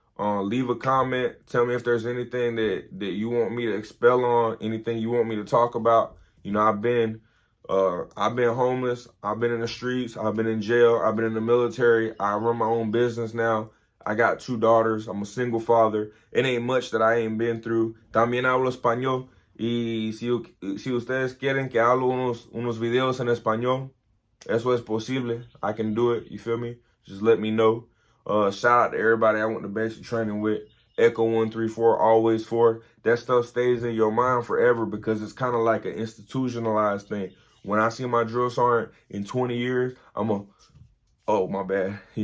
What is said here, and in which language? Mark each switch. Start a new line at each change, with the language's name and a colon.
English: Leave a comment. Tell me if there's anything that you want me to expel on, anything you want me to talk about. I've been homeless. I've been in the streets. I've been in jail. I've been in the military. I run my own business now. I got 2 daughters. I'm a single father. It ain't much that I ain't been through.
Spanish: También hablo español. Y si ustedes quieren que hablo unos videos en español, eso es posible.
English: I can do it. You feel me? Just let me know. Shout out to everybody I went to basic training with. Echo 134, always 4. That stuff stays in your mind forever because it's kind of like an institutionalized thing. When I see my drill sergeant in 20 years, oh, my bad.